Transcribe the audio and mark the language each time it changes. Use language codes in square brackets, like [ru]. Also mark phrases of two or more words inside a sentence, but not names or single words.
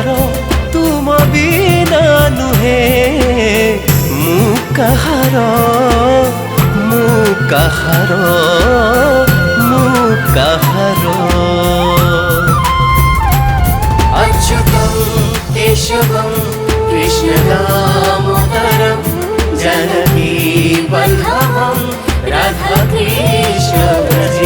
[or] ତୁମ ବିନା ନୁହେ ମୁ କାହାର ମୁ କାହାର ମୁ କାହାର। [sa] अच्युतं केशवं कृष्ण दामोदरं जानकी वल्लभं राधा कृष्ण भजे।